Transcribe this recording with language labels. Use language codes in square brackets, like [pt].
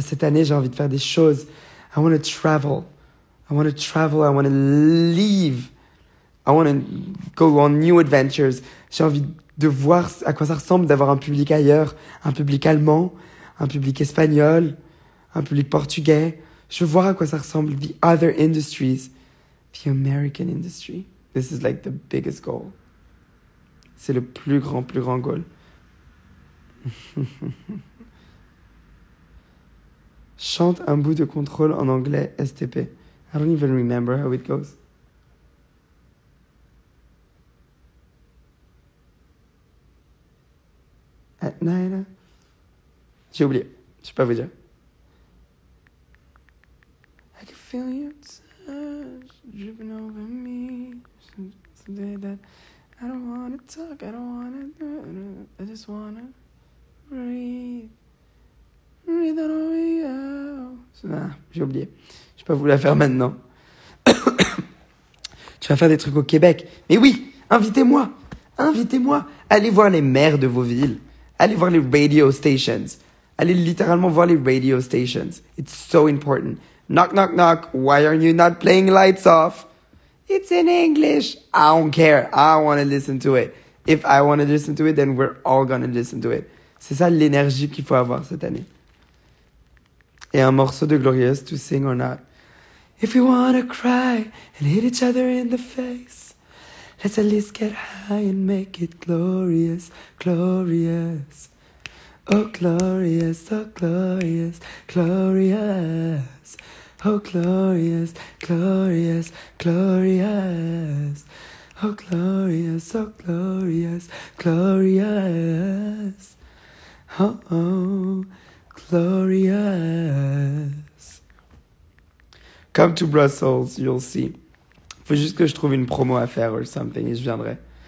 [fr] Cette année, j'ai envie de faire des choses. [en] I want to travel. I want to leave. I want to go on new adventures. [fr] J'ai envie de voir à quoi ça ressemble d'avoir un public ailleurs. Un public allemand, un public espagnol, un public portugais. Je veux voir à quoi ça ressemble. [en] The other industries. The American industry. This is like the biggest goal. [fr] C'est le plus grand goal. Chante un bout de contrôle en anglais STP. [en] I don't even remember how it goes. At night. [fr] J'ai oublié. Je sais pas vous dire. [en] I can feel your touch dripping over me. Someday that I don't wanna talk, I don't wanna do it. I just wanna breathe. Breathe on over you. [fr] J'ai oublié. Je peux pas vous la faire maintenant. Tu vas faire des trucs au Québec. Mais oui, invitez-moi. Allez voir les maires de vos villes. Allez voir les radio stations. Allez littéralement voir les radio stations. [en] It's so important. Knock, knock, knock. Why are you not playing Lights Off? It's in English. I don't care. I want to listen to it. If I want to listen to it, then we're all going to listen to it. [fr] C'est ça l'énergie qu'il faut avoir cette année. Et un morceau de Glorious, [en] to sing or not. If we want to cry and hit each other in the face, let's at least get high and make it glorious, glorious. Oh, glorious, oh, glorious, glorious. Oh, glorious, glorious, glorious. Oh, glorious, oh, glorious, glorious. Oh, oh, glorious. Come to Brussels, you'll see. [fr] Faut juste que je trouve une promo à faire [en] or something [fr] et je viendrai.